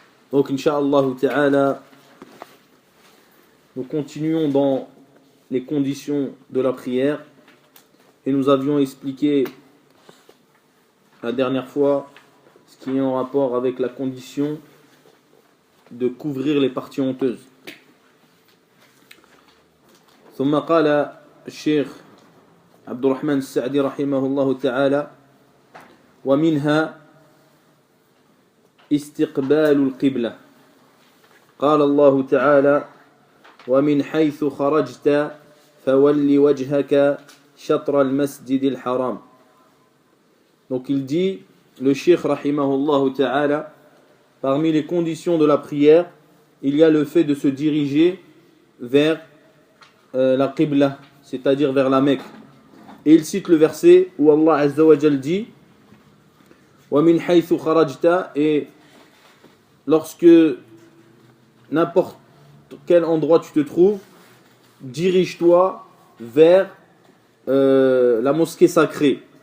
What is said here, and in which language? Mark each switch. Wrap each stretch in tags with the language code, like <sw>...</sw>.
<fr>Donc, Inch'Allah ta'ala, nous continuons dans les conditions de la prière et nous avions expliqué la dernière fois ce qui est en rapport avec la condition de couvrir les parties honteuses.</fr> <ar>ثم قال الشيخ عبد الرحمن السعدي رحمه الله تعالى: ومنها استقبال القبلة. قال الله تعالى: ومن حيث خرجت فول وجهك شطر المسجد الحرام.</ar> <fr>Donc il dit, le Cheikh rahimahullah ta'ala, parmi les conditions de la prière, il y a le fait de se diriger vers la Qibla, c'est-à-dire vers la Mecque. Et il cite le verset où Allah Azza wa Jal dit:</fr> <ar>wa min haythu kharajta,</ar> <fr>et lorsque n'importe quel endroit tu te trouves, dirige-toi vers la mosquée sacrée.</fr>